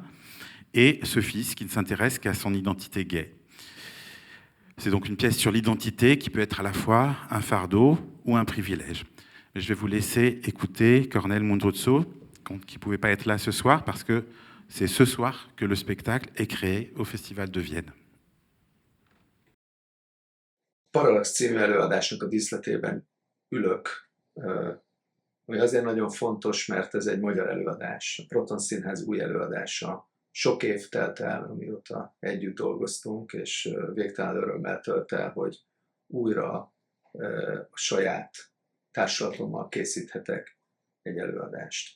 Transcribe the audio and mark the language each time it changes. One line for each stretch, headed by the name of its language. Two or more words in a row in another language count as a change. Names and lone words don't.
French: Et ce fils qui ne s'intéresse qu'à son identité gay. C'est donc une pièce sur l'identité qui peut être à la fois un fardeau ou un privilège. Je vais vous laisser écouter Cornel Mundruczó, qui ne pouvait pas être là ce soir, parce que c'est ce soir que le spectacle est créé au Festival de Vienne.
Hungarian: Parallax című előadásnak a díszletében ülök, ami azért nagyon fontos, mert ez egy magyar előadás, a Proton Színház új előadása. Sok év telt el, amióta együtt dolgoztunk, és végtelen örömmel tölt el, hogy újra a saját társulatommal készíthetek egy előadást.